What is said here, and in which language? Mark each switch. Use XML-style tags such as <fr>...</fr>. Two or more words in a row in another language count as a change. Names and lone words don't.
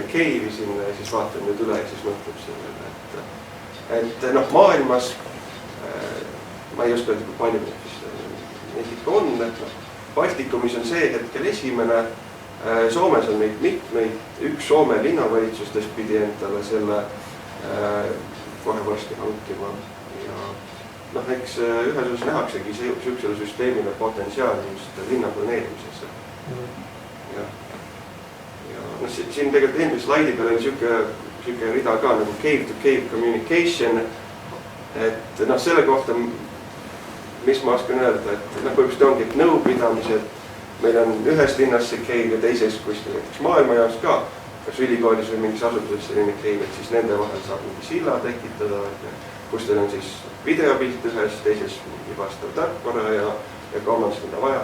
<et>keevi sinna ja siis vaatab nüüd üle ja siis mõtleb sellele, et maailmas ma ei oska öelda, kui palju neid ikka on, et Baltikumis on see hetkel esimene, Soomes on neid mitmeid, üks Soome linnavalitsustest pidi endale selle kohe varsti hankima ja eks ühes osas nähaksegi siuksele süsteemile potentsiaali just linna planeerimisesse. Ja siin tegelikult eelmise slaidi peal oli siuke rida ka nagu</et> <en>cave-to-cave communication,</en> <et>et selle kohta, mis ma oskan öelda, et põhimõtteliselt ongi, et nõupidamised, meil on ühes linnas see cave ja teises kuskil näiteks maailmajaos ka, kas ülikoolis või mingis asutuses selline cave, et siis nende vahel saab mingi silla tekitada, kus teil on siis videopilt ühes, teises mingi vastav tarkvara ja kolmandas mida vaja.</et>